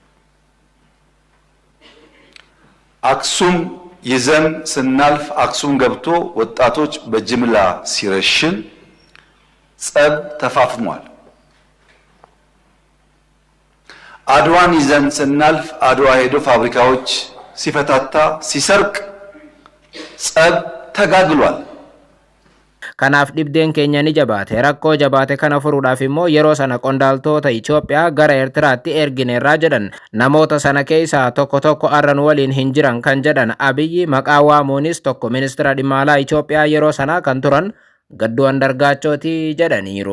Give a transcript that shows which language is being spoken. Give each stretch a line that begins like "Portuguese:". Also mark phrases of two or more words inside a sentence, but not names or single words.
Amharic: አክሱም ይዘን ስናልፍ አክሱም ገብቶ ወጣቶች በጅምላ ሲረሽን ጸብ ተፋፍሟል። አድዋን ይዘን ስናልፍ አድዋ ሄዶ ፋብሪካዎች ሲፈታታ ሲሰርቅ ጸብ ተጋግሏል።
Oromo: Kanaaf dhibdeen keenya ni jabaate rakkoo jabaate kana furuudhaaf immoo yeroo sana qondaaltota Itoophiyaa gara Eertiraatti ergineerraa jedhan. Namoota sana keessaa tokko arran waliin hin jiran kan jedhan Abiyyi maqaa waamuunis tokko ministeera dhimma alaa Itoophiyaa yeroo sana kan turan Gadduu Andargaachooti jedhaniiru.